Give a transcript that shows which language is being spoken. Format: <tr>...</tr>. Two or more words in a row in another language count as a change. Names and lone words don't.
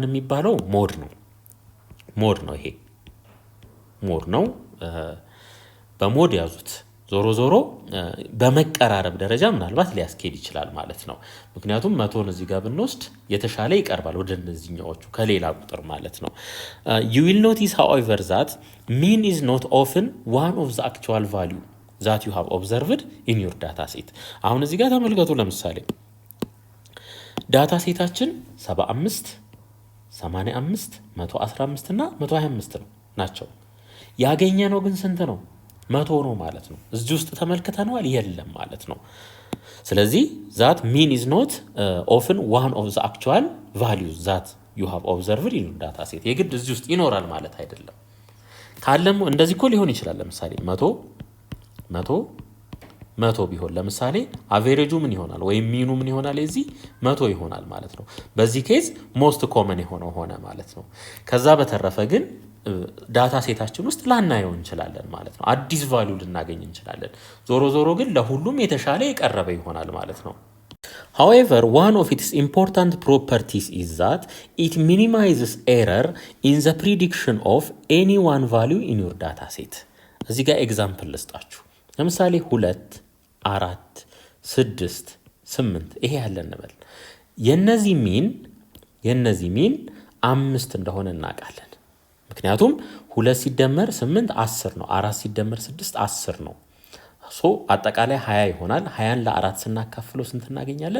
<am>የሚባለው ሞድ ነው። ይሄ ሞድ ነው። በሞድ ያዙት። ዞሮ በመቀራረብ ደረጃ ምናልባት ሊያስኬድ ይችላል ማለት ነው። ምክንያቱም 100ን እዚህ ጋር ብንወስድ የተሻለ ይቀርባል ወደ እነዚህኛዎቹ ከሌላ ቁጥር ማለት ነው።</am> <en>you will notice however that mean is not often one of the actual value that you have observed in your data set።</en> <am>አሁን እዚህ ጋር ተመልከቱ። ለምሳሌ ዳታ ሴታችን 75 85 115 እና 125 ናቸው። ያገኘ ነው ግን ስንት ነው? 100 ነው ማለት ነው። እዚህ ውስጥ ተመልክተነዋል የለም ማለት ነው። ስለዚህ</am> <en>that mean is not often one of the actual values that you have observed in your data set።</en> <am>የግድ እዚህ ውስጥ ይኖራል ማለት አይደለም። ካለም እንደዚህ እኮ ሊሆን ይችላል። ለምሳሌ 100 ቢሆን ለምሳሌ አቬሬጁ ምን ይሆናል? ወይም ሚኑ ምን ይሆናል? እዚህ 100 ይሆናል ማለት ነው። በዚህ ኬዝ</am> <en>most common</en> <am>የሆነው ሆነ ማለት ነው። ከዛ በተረፈ ግን ዳታ ሴታችን ውስጥ ላናየው እንችላለን ማለት ነው። አዲስ ቫልዩ ልናገኝ እንችላለን። ዞሮ ግን ለሁሉም የተሻለ የቀረበ ይሆናል ማለት ነው።</am> <en>However, one of its important properties is that it minimizes error in the prediction of any one value in your data set።</en> <am>እዚህ ጋር ኤግዛምፕል ልስጣችሁ። ለምሳሌ 2 4 6 8 ይሄ ያለን እንበል። የነዚህ ሚን 5 እንደሆነ እናውቃለን። ምክንያቱም 2 ሲደመር 8 10 ነው። 4 ሲደመር 6 10 ነው። አጠቃላይ 20 ይሆናል። 20ን ለ4 ስናካፍለው ስንት እናገኛለን?</am>